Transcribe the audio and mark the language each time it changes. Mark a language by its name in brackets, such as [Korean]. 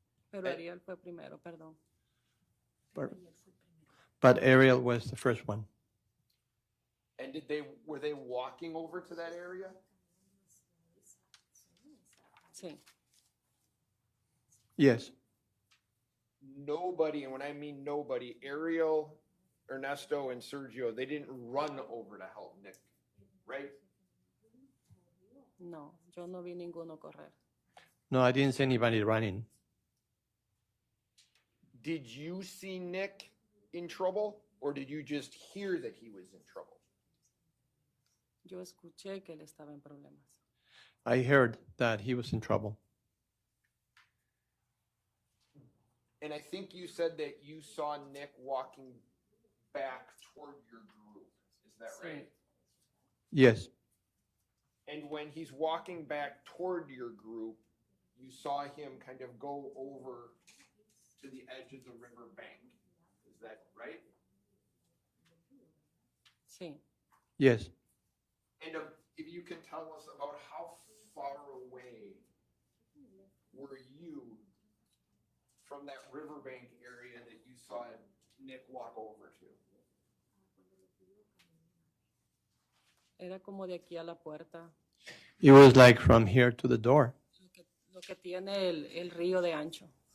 [Spanish] Pero Ariel fue primero, perdón. [English] But Ariel was the first one. And were they walking over to that area? [Spanish] Sí. [English] Yes. Nobody, and when I mean nobody, Ariel, Ernesto, and Sergio, they didn't run over to help Nick, right? [Spanish] No, yo no vi ninguno correr. [English] No, I didn't see anybody running. Did you see Nick in trouble, or did you just hear that he was in trouble? [Spanish] Yo escuché que él estaba en problemas. [English] I heard that he was in trouble. And I think you said that you saw Nick walking back toward your group. Is that right? Yes. And when he's walking back toward your group, you saw him kind of go over to the edge of the river bank. Is that right? [Spanish] Sí. [English] Yes. And if you can tell us about how far away were you from that riverbank area that you saw Nick walk over to? [Spanish] Era como de aquí a la puerta. [English] It was like from here to the door. [Spanish] Lo que tiene el río de ancho.